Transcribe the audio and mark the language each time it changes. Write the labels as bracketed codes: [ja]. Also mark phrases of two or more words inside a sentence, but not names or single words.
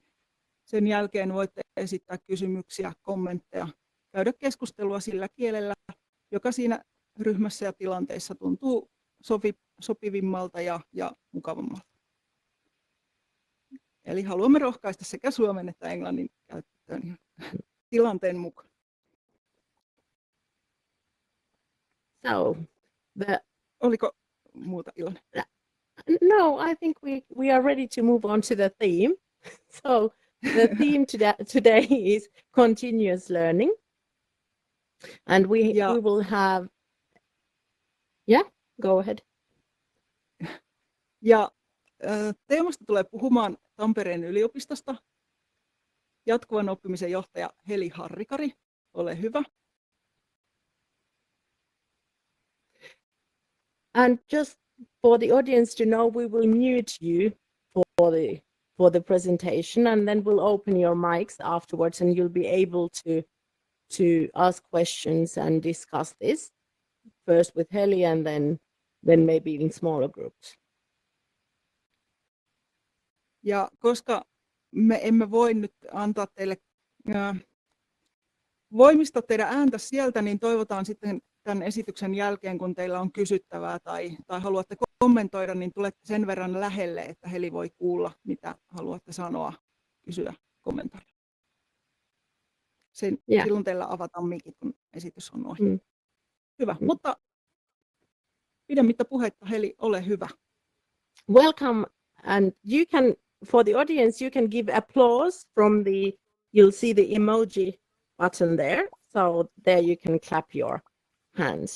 [fi] Sen jälkeen voitte esittää kysymyksiä, kommentteja, käydä keskustelua sillä kielellä, joka siinä ryhmässä ja tilanteessa tuntuu sopivimmalta ja mukavammalta. Eli haluamme rohkaista sekä suomen että englannin käyttöön tilanteen mukaan. [en] So, [fi] Oliko muuta, Ilona? [en] No, I think we are ready to move on to the theme. So the theme today is continuous learning. And we will have... Yeah, go ahead. [fi] Ja teemasta tulee puhumaan Tampereen yliopistosta jatkuvan oppimisen johtaja Heli Harrikari. Ole hyvä. [en] And just for the audience to know, we will mute you for the presentation, and then we'll open your mics afterwards, and you'll be able to ask questions and discuss this first with Heli, and then maybe in smaller groups. [fi] Ja koska me emme voi nyt antaa teille voimistaa teidän ääntä sieltä, niin toivotaan sitten tämän esityksen jälkeen, kun teillä on kysyttävää tai haluatte kommentoida, niin tulette sen verran lähelle, että Heli voi kuulla, mitä haluatte sanoa, kysyä, kommentoida. Silloin teillä avataan mikit, kun esitys on ohi. Hyvä, mutta pidemmittä puhetta, Heli, ole hyvä. [en] Welcome, and you can, for the audience, you can give applause from you'll see the emoji button there. So there you can clap your hands.